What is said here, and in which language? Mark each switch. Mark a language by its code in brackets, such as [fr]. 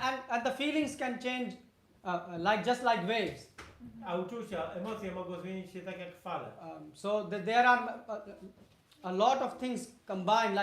[en] And the feelings can change just like waves. [pl] A uczucia, emocje mogą zmienić się tak jak fale. [en] There are a lot of things combined.